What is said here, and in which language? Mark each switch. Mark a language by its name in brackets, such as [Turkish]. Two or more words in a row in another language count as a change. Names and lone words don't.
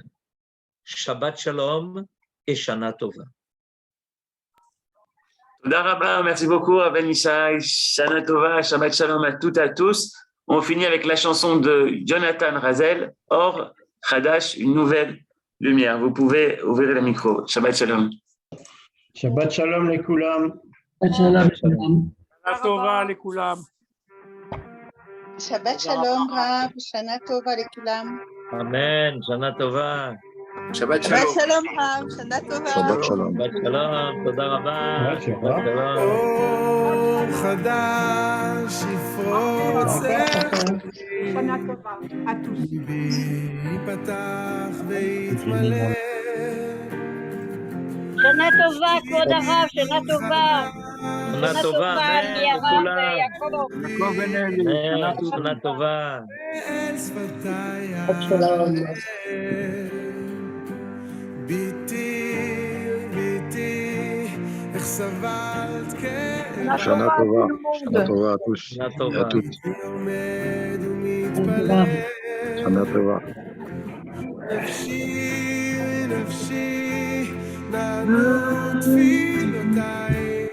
[Hebrew] שבת שלום et שנה טובה. תודה רבה, [French] merci beaucoup à Ben Ishai, [Hebrew] שנה טובה, שבת שלום [French] à toutes et à tous. On finit avec la chanson de Jonathan Razel, Or Chadash, une nouvelle lumière. Vous pouvez ouvrir le micro. [Hebrew] שבת שלום. שבת שלום לכולם. שבת שלום. שנה טובה לכולם. שבת שלום, רב. שנה טובה לכולם. אמן. שנה טובה. Shabbat Shabbat Shalom. שלום, רב. שנה טובה. שבת שלום. שבת שלום. תודה רבה. שבת שלום. Shalom. אור חדש יפרוץ שנה טובה [French] à tous. [Hebrew] ליבי ייפתח ויתמלא שנה טובה, כבוד הרב, שנה טובה. שנה טובה. לי Amen. הרב לכולם. יעקב. יעקב בן-אלי. שנה Amen. טובה. שנה טובה. אל שפתיי Shalom. ביתי איך סבלת שנה טובה. שנה טובה [French] à tous [Hebrew] Shana [French] et à [Hebrew] Tova. [French] toutes. [Hebrew] עומד ומתפלל Shana Tova. נפשי נפשי נענו תפילותיי